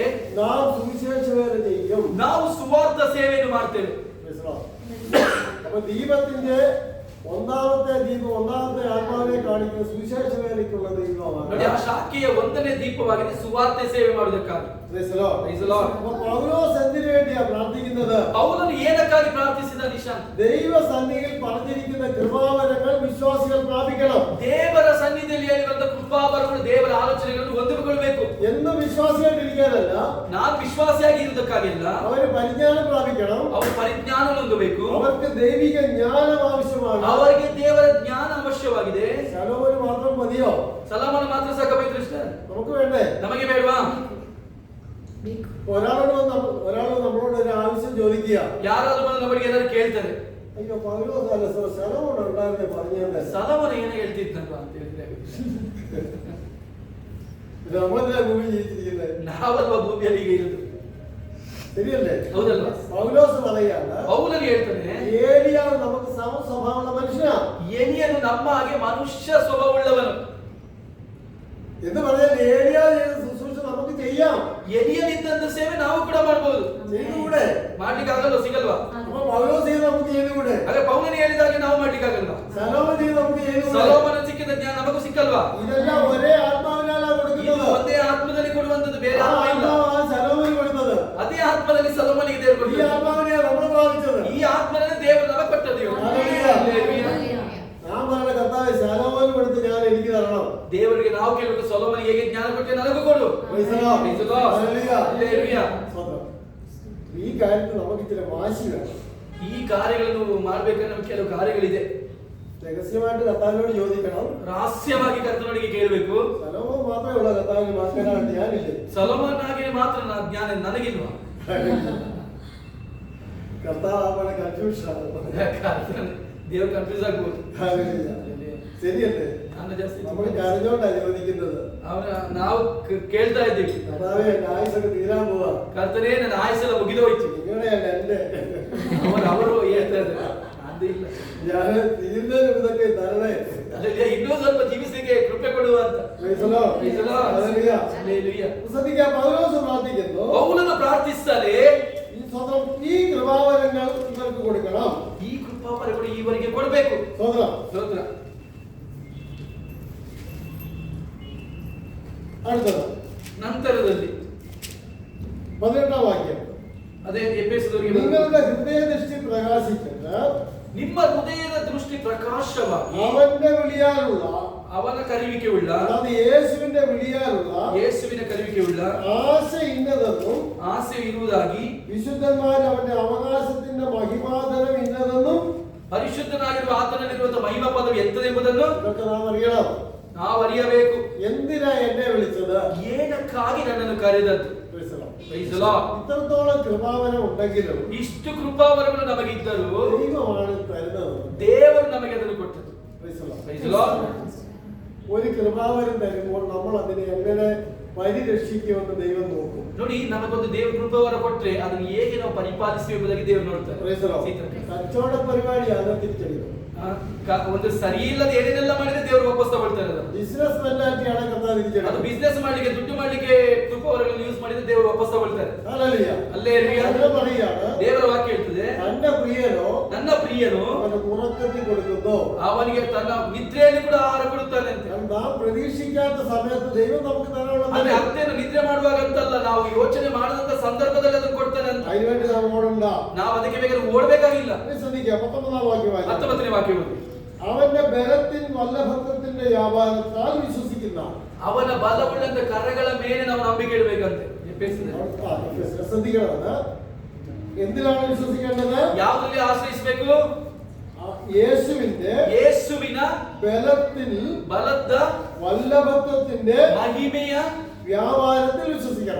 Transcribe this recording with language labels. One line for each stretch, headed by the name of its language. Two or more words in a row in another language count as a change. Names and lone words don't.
Malayalam: നാം സുവിശേഷ വേല ചെയ്യും.
Kannada: ನಾವು ಸುವಾರ್ಥ ಸೇವೆಯನ್ನು ಮಾಡ್ತೇವೆ.
English: Praise the Lord.
Malayalam: അപ്പൊ ദീപത്തിന്റെ ഒന്നാമത്തെ ദീപം, ഒന്നാമത്തെ ആത്മാവിനെ കാണിക്കുന്ന സുവിശേഷ വേലയ്ക്കുള്ള
Kannada: ನೋಡಿ,
Malayalam: ദീപമാണ്.
Kannada: ಆ ಶಾಖೆಯ ಒಂದನೇ ದೀಪವಾಗಿದೆ ಸುವಾರ್ತೆ ಸೇವೆ ಮಾಡುವುದಕ್ಕಾಗಿ.
English: Praise the Lord. Praise the Lord.
Malayalam: അപ്പൊ പൗലോസ് എന്തിനു വേണ്ടിയാ പ്രാർത്ഥിക്കുന്നത്?
Kannada: ಪೌಲನು ಏನಕ್ಕಾಗಿ ಪ್ರಾರ್ಥಿಸಿದ? ನಿಶಾಂತ್,
Malayalam: ദൈവ സന്നിധിയിൽ പറഞ്ഞിരിക്കുന്ന കൃപാവരങ്ങൾ വിശ്വാസികൾ പ്രാപിക്കണം.
Kannada: ದೇವರ ಸನ್ನಿಧಿಯಲ್ಲಿ ಹೇಳಿರುವಂತ ಕೃಪಾವರಗಳು, ದೇವರ ಆಲೋಚನೆಗಳನ್ನು ಹೊಂದಿಕೊಳ್ಳಬೇಕು.
Malayalam: എന്ന് വിശ്വാസിയായിട്ടിരിക്കാനല്ല,
Kannada: ನಾನು ವಿಶ್ವಾಸಿಯಾಗಿ ಇರುವುದಕ್ಕಾಗಿಲ್ಲ,
Malayalam: അവര് പരിജ്ഞാനം പ്രാപിക്കണം.
Kannada: ಅವರು ಪರಿಜ್ಞಾನ ಹೊಂದಬೇಕು.
Malayalam: അവർക്ക് ദൈവിക ജ്ഞാനം ആവശ്യമാണ്.
Kannada: ಅವರಿಗೆ ದೇವರ ಜ್ಞಾನ ಅವಶ್ಯವಾಗಿದೆ.
Malayalam: ശലോമോന് മാത്രം മതിയോ?
Kannada: ಸಲಮನ ಮಾತ್ರ ಸಾಕಬೇಕು ಕೃಷ್ಣ?
Malayalam: നമുക്ക് വേണ്ടേ?
Kannada: ನಮಗೆ ಬೇಡವಾ?
Malayalam: ഒരാളോട് നമ്മളോട് ഒരു ആവശ്യം ചോദിക്കുക.
Kannada: ಯಾರಾದ್ರೂ ಬಂದು ನಮಗೆ ಏನಾದ್ರು ಕೇಳ್ತಾರೆ,
Malayalam: അയ്യോ പൗലോസ് അല്ല സർ, ശലോമോൻ ഉണ്ടായിരുന്നേ പറഞ്ഞേ.
Kannada: ಸಲಮನ ಏನು ಹೇಳ್ತಿದ್ನಲ್ವ ಅಂತ ಹೇಳಿದ್ರೆ
Malayalam: ഇത് നമ്മളെന്തിനാ ഭൂമി ജീവിച്ചിരിക്കുന്നത്?
Kannada: ನಾವಲ್ವ ಭೂಮಿಯಲ್ಲಿ ಈಗ ಇರುದು,
Malayalam: ശരിയല്ലേ?
Kannada: ಹೌದಲ್ವಾ?
Malayalam: പൗലോസ് പറയാണ്,
Kannada: ಪೌಲನು ಹೇಳ್ತಾನೆ,
Malayalam: ഏലിയാവ് നമുക്ക് സമസ്വഭാവമുള്ള മനുഷ്യനാ
Kannada: ಎಲಿಯನು ನಮ್ಮ ಹಾಗೆ ಮನುಷ್ಯ ಸ್ವಭಾವವುಳ್ಳವನು
Malayalam: എന്ന് പറഞ്ഞാൽ ഏലിയാവ് ചെയ്ത ശുശ്രൂഷ നമുക്ക് ചെയ്യാം.
Kannada: ಎಲಿಯನಿದ್ದಂತ ಸೇವೆ ನಾವು ಕೂಡ ಮಾಡಬಹುದು.
Malayalam: ചെയ്തുകൂടെ?
Kannada: ಮಾಡ್ಲಿಕ್ಕೆ ಆಗಲ್ವಾ? ಸಿಗಲ್ವಾ?
Malayalam: അപ്പൊ പൗലോസ് ചെയ്ത് നമുക്ക് ചെയ്തുകൂടെ?
Kannada: ಹಾಗೆ ಪೌಲನು ಹೇಳಿದಾಗೆ ನಾವು ಮಾಡ್ಲಿಕ್ಕೆ ಆಗಲ್ವಾ?
Malayalam: ശലോമോൻ ചെയ്ത് നമുക്ക് ചെയ്തുകൂടെ?
Kannada: ಸೊಲೊಮೋನ ಸಿಕ್ಕಿದ ಜ್ಞಾನ ನಮಗೂ ಸಿಕ್ಕಲ್ವಾ?
Malayalam: ഇതെല്ലാം ഒരേ ആത്മാവിനാലാ
Kannada: ಇದು
Malayalam: കൊടുക്കുന്നത്.
Kannada: ಒಂದೇ ಆತ್ಮದಲ್ಲಿ ಕೊಡುವಂತದ್ದು, ಬೇರೆ
Malayalam: ആ
Kannada: ಆತ್ಮ ಇಲ್ಲ.
Malayalam: ആത്മാവാണ് ശലോമോന് കൊടുത്തത്.
Kannada: ಅದೇ ಆತ್ಮದಲ್ಲಿ ಸೊಲೊಮೋನಿಗೆ ದೇವರು
Malayalam: ഈ
Kannada: ಕೊಟ್ಟದ್ದು.
Malayalam: ആത്മാവിനെയാണ് നമ്മൾ പ്രാപിച്ചത്.
Kannada: ಈ ಆತ್ಮದಲ್ಲಿ ದೇವರು ನಮಗೆ ಕೊಟ್ಟದ್ದು.
Malayalam: ഹല്ലേലൂയ. ഞാൻ പറഞ്ഞ കർത്താവേ, ശലോമോന് കൊടുത്ത് ഞാൻ എനിക്ക് തരണം.
Kannada: ದೇವರಿಗೆ ನಾವು ಕೇಳಬೇಕು, ಸೊಲೊಮೋನಿಗೆ ಹೇಗೆ ಜ್ಞಾನ ಕೊಟ್ಟೆ ನನಗೂ ಕೊಡು.
English: Praise the Lord. Praise the Lord. Hallelujah. Hallelujah.
Malayalam: സ്വന്തം. ഈ കാര്യത്തിൽ നമുക്ക് ഇച്ചിരി വാശി വേണം.
Kannada: ಈ ಕಾರ್ಯಗಳನ್ನು ಮಾಡಬೇಕಂದ್ರೆ ನಮಗೆ ಕೆಲವು ಕಾರ್ಯಗಳಿದೆ.
Malayalam: രഹസ്യമായിട്ട് കർത്താവിനോട് ചോദിക്കണം.
Kannada: ರಹಸ್ಯವಾಗಿ ಕರ್ತನಿಗೆ ಕೇಳಬೇಕು.
Malayalam: ശലോമോൻ മാത്രമേ ഉള്ള കർത്താവിന് മാറ്റാനായിട്ട് ഞാനില്ലേ.
Kannada: ಸೊಲೊಮೋನನಾಗಿ ಮಾತ್ರ ಜ್ಞಾನ ನನಗಿಲ್ವಾ?
Malayalam: കർത്താവ് അവനെ കൺഫ്യൂഷൻ ആണ്.
Kannada: ದೇವರು ಕನ್ಫ್ಯೂಸ್ ಆಗ್ಬೋದು.
Malayalam: ശരിയല്ലേ?
Kannada: ನಾನು ಜಾಸ್ತಿ
Malayalam: നമ്മൾ കരഞ്ഞോണ്ടാ ചോദിക്കുന്നത്.
Kannada: ನಾವು ಕೇಳ್ತಾ ಇದ್ದೀವಿ,
Malayalam: കർത്താവേ എന്റെ ആയുസൊക്കെ തീരാൻ പോവാ.
Kannada: ಕರ್ತನೇ ನನ್ನ ಆಯುಸ್ಸೆಲ್ಲ ಮುಗಿದೋಯ್ತು.
Malayalam: നിങ്ങളുടെയല്ല എന്റെ.
Kannada: ಅವರು ಹೇಳ್ತಾ ಇದ್ದಾರೆ, ಅದಿಲ್ಲ,
Malayalam: ഞാൻ തീരുന്നതിന് ഇതൊക്കെ തരണേ.
Kannada: ಅಲ್ಲಲ್ಲಿ ಇನ್ನೂ ಸ್ವಲ್ಪ ಜೀವಿಸಲಿಕ್ಕೆ ಕೃಪೆ ಕೊಡುವ ಅಂತ.
English: Praise the Lord. Praise the Lord. Hallelujah. Hallelujah.
Malayalam: ശ്രദ്ധിക്കുക, പൗലോസ് പ്രാർത്ഥിക്കുന്നു,
Kannada: ಪೌಲನು ಪ್ರಾರ್ಥಿಸ್ತಾನೆ,
Malayalam: ഈ സ്വന്തം ഈ കൃപാവരങ്ങൾ ഇവർക്ക് കൊടുക്കണം.
Kannada: ಈ ಕೃಪಾವರಗಳು ಇವರಿಗೆ ಕೊಡಬೇಕು.
Malayalam: സ്വന്തം.
Kannada: ಸ್ತೋತ್ರ.
Malayalam: അടുത്തത്
Kannada: ನಂತರದಲ್ಲಿ
Malayalam: 18-ാം വാക്യം.
Kannada: ಅದೇ ಎಫೆಸದವರಿಗೆ
Malayalam: നിങ്ങളുടെ ഹൃദയദൃഷ്ടി പ്രകാശിച്ചിട്ട്
Kannada: ನಿಮ್ಮ ಹೃದಯದ ದೃಷ್ಟಿ ಪ್ರಕಾಶವಾಗಿ
Malayalam: അവന്റെ വിളിയാലുള്ള,
Kannada: ಅವನ ಕರೆಯುವಿಕೆಯುಳ್ಳ,
Malayalam: അതായത് യേശുവിന്റെ വിളിയാലുള്ള
Kannada: ಯೇಸುವಿನ ಕರೆಯುವಿಕೆಯುಳ್ಳ
Malayalam: ആശ ഇന്നതെന്നും
Kannada: ಆಸೆ ಇರುವುದಾಗಿ
Malayalam: വിശുദ്ധന്മാർ അവന്റെ അവകാശത്തിന്റെ മഹിമാധനം ഇന്നതെന്നും
Kannada: ಪರಿಶುದ್ಧ ಪರಿಶುದ್ಧನಾಗಿರುವ ಆತನಲ್ಲಿರುವಂತಹ ಮಹಿಮಾ ಪದವಿ ಎಂತದೆಂಬುದನ್ನು
Malayalam: ഇതൊക്കെ നാം അറിയണം.
Kannada: ನಾವು ಅರಿಯಬೇಕು.
Malayalam: എന്തിനാ എന്നെ വിളിച്ചത്?
Kannada: ಏನಕ್ಕಾಗಿ ನನ್ನನ್ನು ಕರೆದದ್ದು?
English: Praise the Lord. Praise the Lord.
Malayalam: ഇത്രത്തോളം കൃപാവരം ഉണ്ടെങ്കിലും
Kannada: ಇಷ್ಟು ಕೃಪಾವರಗಳು ನಮಗಿದ್ದರೂ
Malayalam: ദൈവമാണ് തരുന്നത്.
Kannada: ದೇವರು ನಮಗೆ ಅದನ್ನು ಕೊಟ್ಟದ್ದು.
English: Praise the Lord. Praise the Lord.
Malayalam: ഒരു കൃപാവരം തരുമ്പോൾ നമ്മൾ അതിനെ എങ്ങനെ പരിരക്ഷിക്കുമെന്ന് ദൈവം നോക്കും.
Kannada: ನೋಡಿ, ನಮಗೊಂದು ದೇವರು ಕೃಪಾವರ ಕೊಟ್ರೆ ಅದನ್ನು ಹೇಗೆ ನಾವು ಪರಿಪಾಲಿಸುವ ಎಂಬುದಾಗಿ ದೇವರು ನೋಡ್ತಾರೆ.
English: Praise the Lord.
Malayalam: കച്ചവട പരിപാടിയാണ് തിരിച്ചടിക്കുന്നത്.
Kannada: ಒಂದು ಸರಿ ಇಲ್ಲದ ಏನೇನೆಲ್ಲ ಮಾಡಿದ್ರೆ ದೇವರು ವಾಪಸ್ ತಗೊಳ್ತಾರೆ. ಅದನ್ನು
English: business mentalityആണ്
Malayalam: കർത്താവ്
Kannada: ಅದು
Malayalam: തിരിച്ചടിക്കുന്നത്.
Kannada: ಬಿಸ್ನೆಸ್ ಮಾಡ್ಲಿಕ್ಕೆ, ದುಡ್ಡು ಮಾಡ್ಲಿಕ್ಕೆ ಕೃಪಾವರಗಳನ್ನು ಯೂಸ್ ಮಾಡಿದ್ರೆ ದೇವರು ವಾಪಸ್ ತಗೊಳ್ತಾರೆ.
Malayalam: ഹല്ലേലൂയ.
Kannada: ಹಲ್ಲೆಲೂಯಾ.
Malayalam: അങ്ങനെ പറയാണ്,
Kannada: ದೇವರ ವಾಕ್ಯ ಹೇಳ್ತದೆ,
Malayalam: തന്റെ പ്രിയനോ
Kannada: ನನ್ನ ಪ್ರಿಯನು
Malayalam: അവന്റെ ഉറക്കത്തിൽ കൊടുക്കുന്നു.
Kannada: ಅವನಿಗೆ ತನ್ನ ನಿದ್ರೆಯಲ್ಲಿ ಕೂಡ ಆಹಾರ ಕೊಡುತ್ತಾನೆ ಅಂತ.
Malayalam: നാം പ്രതീക്ഷിക്കാത്ത സമയത്ത് ദൈവം നമുക്ക് ധാരാളം
Kannada: ಅಂದ್ರೆ
Malayalam: തരും.
Kannada: ಅರ್ಥೇನು ನಿದ್ರೆ ಮಾಡುವಾಗ ಅಂತಲ್ಲ, ನಾವು ಯೋಚನೆ ಮಾಡದಂತ ಸಂದರ್ಭದಲ್ಲಿ ಅದನ್ನು ಕೊಡ್ತಾನೆ ಅಂತ.
Malayalam: അതിനുവേണ്ടി നാം ഓടണ്ട.
Kannada: ನಾವು ಅದಕ್ಕೆ ಬೇಕಾದ್ರೆ ಓಡಬೇಕಾಗಿಲ್ಲ.
Malayalam: ശ്രദ്ധിക്കുക, 19ാം വാക്യം വായിക്കാം.
Kannada: 19ನೇ ವಾಕ್ಯ ಓದಿ.
Malayalam: അവന്റെ ബലത്തിൻ വല്ലഭത്വത്തിന്റെ വ്യാപാരത്താൽ വിശ്വസിക്കുന്ന.
Kannada: ಅವನ ಬಲವುಳ್ಳಂತ ಕರಗಳ ಮೇಲೆ ನಾವು ನಂಬಿಕೆ ಇಡಬೇಕಂತೆ.
Malayalam: ശ്രദ്ധിക്കണം, എന്തിനാണ് വിശ്വസിക്കേണ്ടത്?
Kannada: ಯಾವುದರಲ್ಲಿ ಆಶ್ರಯಿಸಬೇಕು?
Malayalam: യേശുവിന്റെ
Kannada: ಯೇಸುವಿನ
Malayalam: ബലത്തിൽ
Kannada: ಬಲದ
Malayalam: വല്ലഭത്വത്തിന്റെ
Kannada: ಮಹಿಮೆಯ
Malayalam: വ്യാപാരത്തിൽ വിശ്വസിക്കണം.